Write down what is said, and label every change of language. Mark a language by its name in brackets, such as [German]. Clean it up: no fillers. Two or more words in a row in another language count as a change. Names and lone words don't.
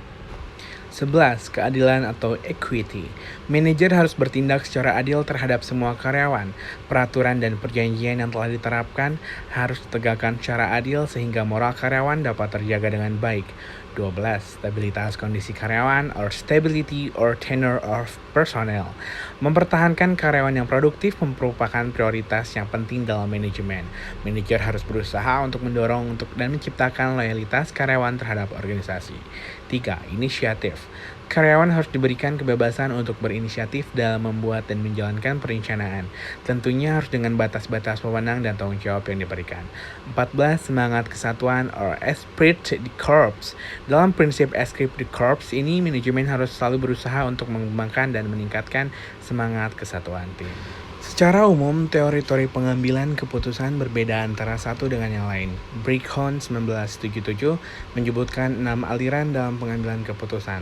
[Indonesian] 11. Keadilan atau equity. Manajer harus bertindak secara adil terhadap semua karyawan. Peraturan dan perjanjian yang telah diterapkan harus ditegakkan secara adil sehingga moral karyawan dapat terjaga dengan baik. 12. Stabilitas kondisi karyawan [English] or stability or tenure of personnel. [Indonesian] Mempertahankan karyawan yang produktif merupakan prioritas yang penting dalam manajemen. Manajer harus berusaha untuk mendorong dan menciptakan loyalitas karyawan terhadap organisasi. 3. Inisiatif. Karyawan harus diberikan kebebasan untuk berinisiatif dalam membuat dan menjalankan perencanaan. Tentunya harus dengan batas-batas wewenang dan tanggung jawab yang diberikan. 14. Semangat kesatuan or [French] esprit de corps. [Indonesian] Dalam prinsip [French] esprit de corps [Indonesian] ini, manajemen harus selalu berusaha untuk mengembangkan dan meningkatkan semangat kesatuan tim. Secara umum, teori-teori pengambilan keputusan berbeda antara satu dengan yang lain. Brigham 1977 menyebutkan 6 aliran dalam pengambilan keputusan.